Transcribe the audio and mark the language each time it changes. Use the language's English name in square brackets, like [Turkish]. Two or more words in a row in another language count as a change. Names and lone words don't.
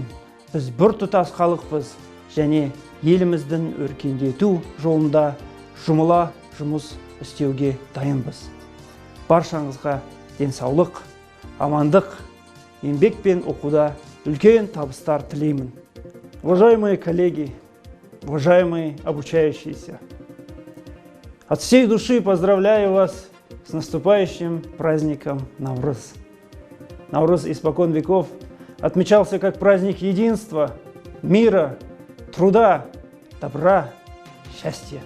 [Kazakh] Біз біртұтас халықпыз және еліміздің өркендету жолында жұмыла жұмыс істеуге дайынбыз. Баршаңызға денсаулық, амандық, еңбек пен оқуда үлкен табыстар тілеймін. [Russian] Уважаемые коллеги, уважаемые обучающиеся, от всей души поздравляю вас с наступающим праздником Наурыз. Наурыз испокон веков отмечался как праздник единства, мира, труда, добра, счастья.